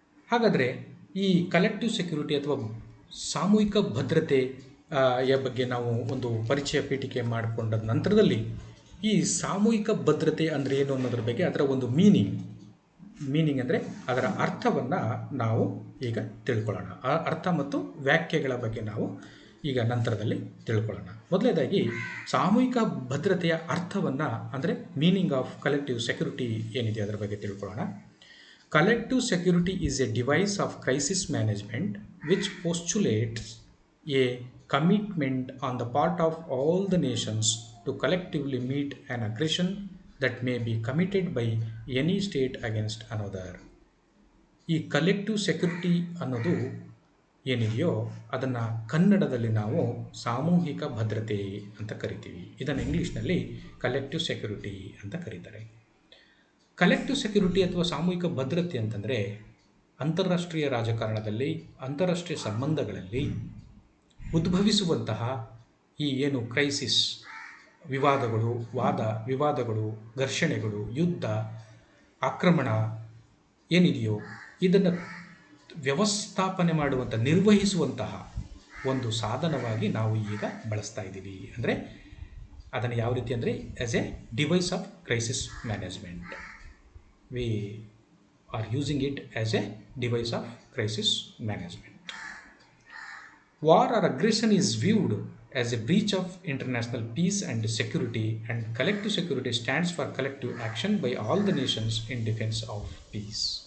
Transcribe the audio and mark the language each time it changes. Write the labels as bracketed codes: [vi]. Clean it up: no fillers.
[kn] ಹಾಗಾದರೆ ಈ collective security ಅಥವಾ ಸಾಮೂಹಿಕ ಭದ್ರತೆಯ ಬಗ್ಗೆ ನಾವು ಒಂದು ಪರಿಚಯ ಪೀಠಿಕೆ ಮಾಡಿಕೊಂಡ ನಂತರದಲ್ಲಿ ಈ ಸಾಮೂಹಿಕ ಭದ್ರತೆ ಅಂದರೆ ಏನು ಅನ್ನೋದ್ರ ಬಗ್ಗೆ, ಅದರ ಒಂದು ಮೀನಿಂಗ್ ಅಂದರೆ ಅದರ ಅರ್ಥವನ್ನು ನಾವು ಈಗ ತಿಳ್ಕೊಳ್ಳೋಣ. ಆ ಅರ್ಥ ಮತ್ತು ವ್ಯಾಖ್ಯೆಗಳ ಬಗ್ಗೆ ನಾವು ಈಗ ನಂತರದಲ್ಲಿ ತಿಳ್ಕೊಳ್ಳೋಣ. ಮೊದಲನೇದಾಗಿ ಸಾಮೂಹಿಕ ಭದ್ರತೆಯ ಅರ್ಥವನ್ನು, ಅಂದರೆ ಮೀನಿಂಗ್ ಆಫ್ ಕಲೆಕ್ಟಿವ್ ಸೆಕ್ಯುರಿಟಿ ಏನಿದೆ ಅದರ ಬಗ್ಗೆ ತಿಳ್ಕೊಳ್ಳೋಣ. [en] Collective security is a device of crisis management which postulates a commitment on the part of all the nations to collectively meet an aggression that may be committed by any state against another. [kn] ಈ collective security ಅನ್ನೋದು ಏನಿದೆಯೋ ಅದನ್ನು ಕನ್ನಡದಲ್ಲಿ ನಾವು ಸಾಮೂಹಿಕ ಭದ್ರತೆ ಅಂತ ಕರಿತೀವಿ. ಇದನ್ನು ಇಂಗ್ಲೀಷ್ನಲ್ಲಿ ಕಲೆಕ್ಟಿವ್ ಸೆಕ್ಯುರಿಟಿ ಅಂತ ಕರೀತಾರೆ. ಕಲೆಕ್ಟಿವ್ ಸೆಕ್ಯುರಿಟಿ ಅಥವಾ ಸಾಮೂಹಿಕ ಭದ್ರತೆ ಅಂತಂದರೆ ಅಂತಾರಾಷ್ಟ್ರೀಯ ರಾಜಕಾರಣದಲ್ಲಿ, ಅಂತಾರಾಷ್ಟ್ರೀಯ ಸಂಬಂಧಗಳಲ್ಲಿ ಉದ್ಭವಿಸುವಂತಹ ಈ ಏನು ಕ್ರೈಸಿಸ್, ವಿವಾದಗಳು, ಘರ್ಷಣೆಗಳು, ಯುದ್ಧ, ಆಕ್ರಮಣ ಏನಿದೆಯೋ ಇದನ್ನು ವ್ಯವಸ್ಥಾಪನೆ ಮಾಡುವಂಥ, ನಿರ್ವಹಿಸುವಂತಹ ಒಂದು ಸಾಧನವಾಗಿ ನಾವು ಈಗ ಬಳಸ್ತಾ ಇದ್ದೀವಿ. ಅಂದರೆ ಅದನ್ನು ಯಾವ ರೀತಿ ಅಂದರೆ as A device of crisis management. [en] We are using it as a device of crisis management. War or aggression is viewed as a breach of international peace and security, and collective security stands for collective action by all the nations in defense of peace.